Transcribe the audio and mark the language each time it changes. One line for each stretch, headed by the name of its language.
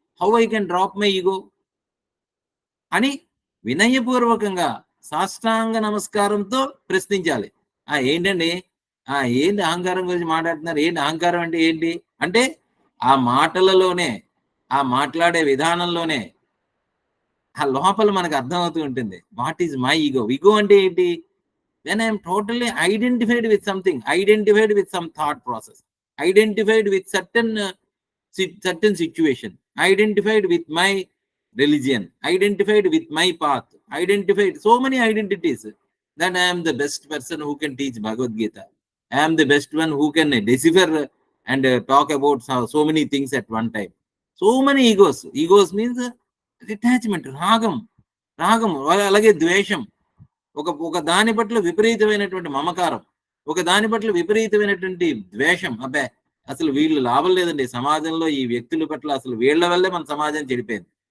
English: how I can drop my ego
Telugu: అని వినయపూర్వకంగా సాష్టాంగ నమస్కారంతో ప్రశ్నించాలి. ఏంటండి, ఏంటి అహంకారం గురించి మాట్లాడుతున్నారు, ఏంటి అహంకారం అంటే ఏంటి అంటే, ఆ మాటలలోనే, ఆ మాట్లాడే విధానంలోనే ఆ లోపల మనకు అర్థమవుతూ ఉంటుంది
English: What is my ego.
Telugu: Ego అంటే ఏంటి?
English: when I am totally identified with something, identified with some thought process, identified with certain situation, identified with my religion, identified with my path, identified so many identities, that I am the best person who can teach Bhagavad Gita. I am the best one who can decipher and talk about so many things at one time. So many egos. Egos means detachment,
Telugu: రాగం అలాగే ద్వేషం, ఒక దాని పట్ల విపరీతమైనటువంటి మమకారం, ఒక దాని పట్ల విపరీతమైనటువంటి ద్వేషం. అబ్బే, అసలు వీళ్ళు లాభం లేదండి సమాజంలో, ఈ వ్యక్తుల పట్ల అసలు వీళ్ళ వల్లే మన సమాజం చెడిపోయింది.